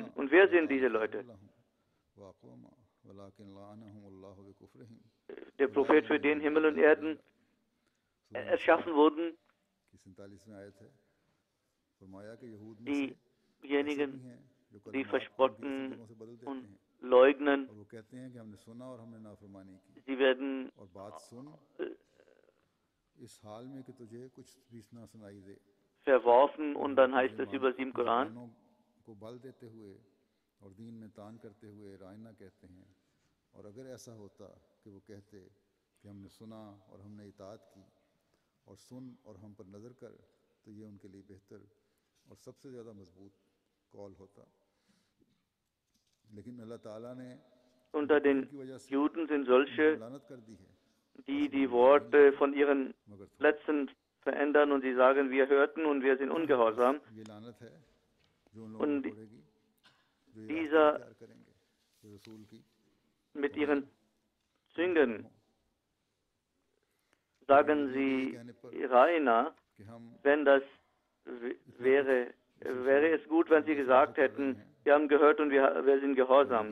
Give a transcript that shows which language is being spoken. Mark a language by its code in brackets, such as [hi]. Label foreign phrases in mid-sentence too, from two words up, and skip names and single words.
[de] Und wer sind diese Leute? Der Prophet, für den Himmel und Erden erschaffen wurden, diejenigen, die verspotten und leugnen, sie werden verworfen, und dann heißt es über sie im Koran, [ur] اور اگر ایسا ہوتا کہ وہ کہتے کہ ہم نے سنا اور ہم نے اطاعت کی اور سن اور ہم پر نظر کر تو یہ ان کے لیے بہتر اور سب سے زیادہ مضبوط قول ہوتا لیکن اللہ تعالیٰ نے [de] unter den Juden sind solche, die die Worte von ihren Plätzen verändern und sie sagen, wir hörten und wir sind ungehorsam. Und dieser mit ihren Züngen sagen sie Raina, wenn das wäre es gut, wenn sie gesagt hätten, wir haben gehört und wir sind gehorsam.